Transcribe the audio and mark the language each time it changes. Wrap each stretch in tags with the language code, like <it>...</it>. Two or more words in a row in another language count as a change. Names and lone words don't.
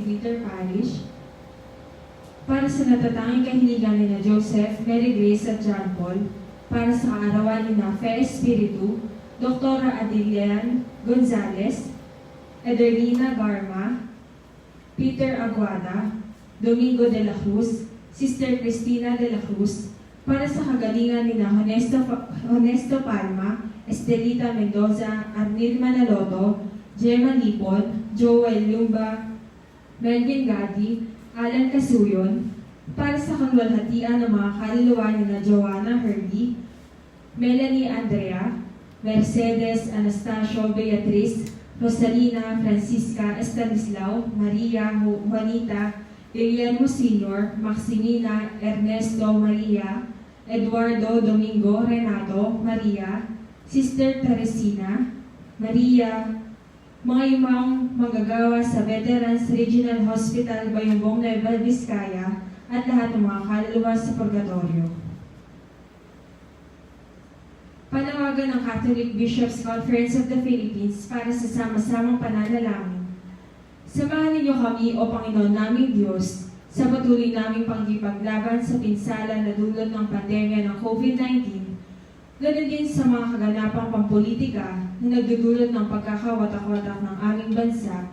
<tl>Peter Parish, para sa natatanging kahiligan ni na Joseph, Mary Grace at John Paul, para sa kaarawan ni na Fe Espiritu, Dr. Adilian Gonzalez, Ederlina Garma, Peter Aguada, Domingo de la Cruz, Sister Cristina de la Cruz, para sa kagalingan ni na Honesto Palma, Estelita Mendoza, Arnil Manaloto, Gemma Lipon, Joel Lumba, Melvin Gadi, Alan Casuyon, para sa kanwalhatian ng mga kaluluwa ni na Joanna Herdy, Melanie Andrea, Mercedes Anastasio Beatriz, Rosalina Francisca Estanislao, Maria Juanita, Guillermo Sr., Maximina Ernesto Maria, Eduardo Domingo Renato Maria, Sister Teresina, Maria, mga imang manggagawa sa Veterans Regional Hospital Bayongbong Nueva Vizcaya at lahat ng mga kaluluwa sa purgatorio. Panawagan ng Catholic Bishops' Conference of the Philippines para sa sama-samang pananalangin. Samahan ninyo kami, O Panginoon naming Diyos, sa patuloy naming pangkipaglaban sa pinsala na dulot ng pandemya ng COVID-19, ganoon din sa mga kaganapang pampolitika na nagdudulot ng pagkakawatak-watak ng aming bansa.</tl>